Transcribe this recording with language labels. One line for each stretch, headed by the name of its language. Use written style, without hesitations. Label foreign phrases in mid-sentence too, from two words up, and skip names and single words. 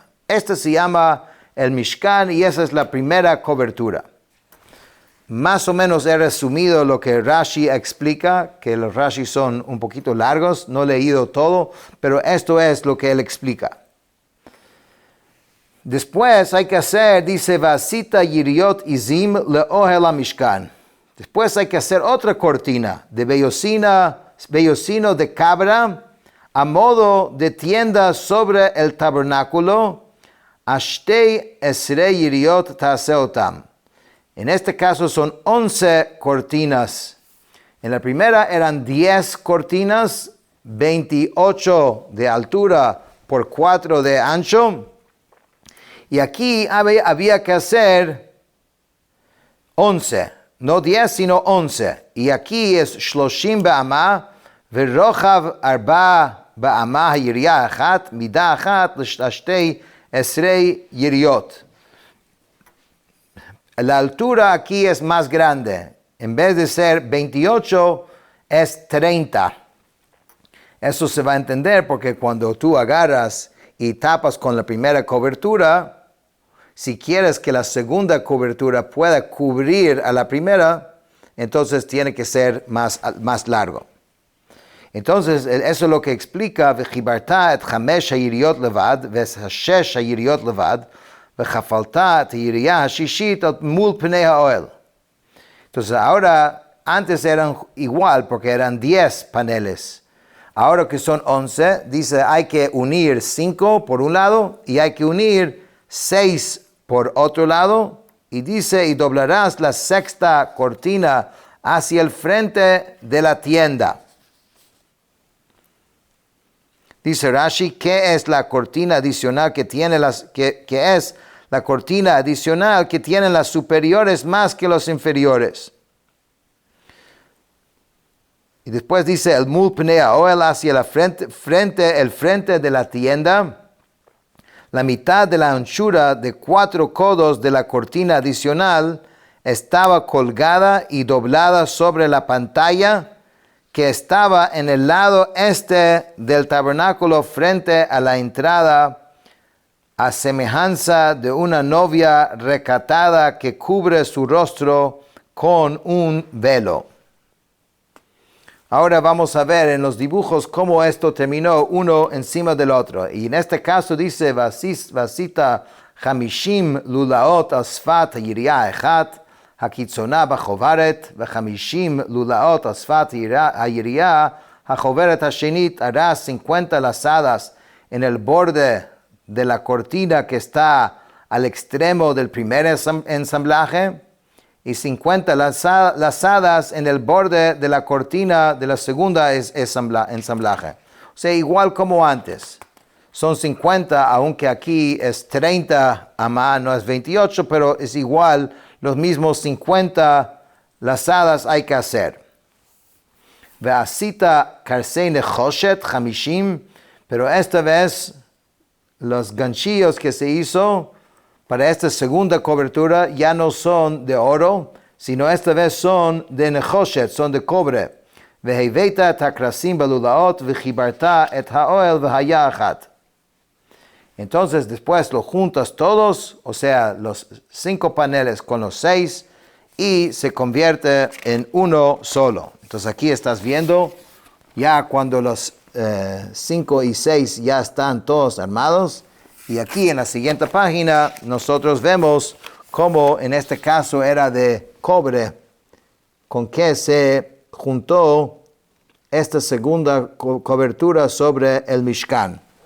Spanish: Esta se llama el Mishkan y esa es la primera cobertura. Más o menos he resumido lo que Rashi explica, que los Rashi son un poquito largos, no he leído todo, pero esto es lo que él explica. Después hay que hacer, dice,
Hebrew: ועשית יריעות עזים לאהל המשכן.
Spanish: Después hay que hacer otra cortina de vellocino de cabra a modo de tienda sobre el tabernáculo.
Hebrew: עשתי עשרה יריעות תעשה אתם.
Spanish: En este caso son 11 cortinas. En la primera eran 10 cortinas, 28 de altura por 4 de ancho. Y aquí había que hacer 11, no 10 sino 11. Y aquí es
Hebrew: שלשים באמה, ורחב ארבע באמה היריעה האחת, מדה אחת לעשתי עשרה יריעות.
Spanish: La altura aquí es más grande. En vez de ser 28, es 30. Eso se va a entender porque cuando tú agarras y tapas con la primera cobertura, si quieres que la segunda cobertura pueda cubrir a la primera, entonces tiene que ser más largo. Entonces, eso es lo que explica,
Hebrew: וחברת את חמש היריעות לבד, ושש היריעות לבד, וכפלת את היריעה הששית מול פני האהל.
Spanish: Entonces, ahora, antes eran igual porque eran 10 paneles. Ahora que son 11, dice, hay que unir 5 por un lado y hay que unir 6 por otro lado, y dice, y doblarás la sexta cortina hacia el frente de la tienda. Dice Rashi, ¿qué es la cortina adicional que tiene que es la cortina adicional que tienen las superiores más que los inferiores? Y después dice, el
Hebrew: מול פני האהל
Spanish: hacia el frente de la tienda. La mitad de la anchura de 4 codos de la cortina adicional estaba colgada y doblada sobre la pantalla que estaba en el lado este del tabernáculo frente a la entrada, a semejanza de una novia recatada que cubre su rostro con un velo. Ahora vamos a ver en los dibujos cómo esto terminó uno encima del otro. Y en este caso dice,
Hebrew: ועשית חמשים ללאת על שפת היריעה האחת, הקיצנה בחברת, וחמשים ללאת על שפת היריעה, החברת השנית,
Spanish: harás 50 lazadas en el borde de la cortina que está al extremo del primer ensamblaje, y 50 lazadas en el borde de la cortina de la segunda ensamblaje. O sea, igual como antes. Son 50, aunque aquí es 30 amá, no es 28, pero es igual, los mismos 50 lazadas hay que hacer.
Hebrew: ועשית קרסי נחשת חמשים,
Spanish: pero esta vez los ganchillos que se hizo para esta segunda cobertura ya no son de oro, sino esta vez son de nechoshet, son de cobre.
Hebrew: והבאת את הקרסים בללאת, וחברת את האהל והיה אחד.
Spanish: Entonces después lo juntas todos, o sea, los 5 paneles con los 6 y se convierte en uno solo. Entonces aquí estás viendo ya cuando los 5 y 6 ya están todos armados. Y aquí en la siguiente página nosotros vemos cómo en este caso era de cobre con que se juntó esta segunda cobertura sobre el Mishkan.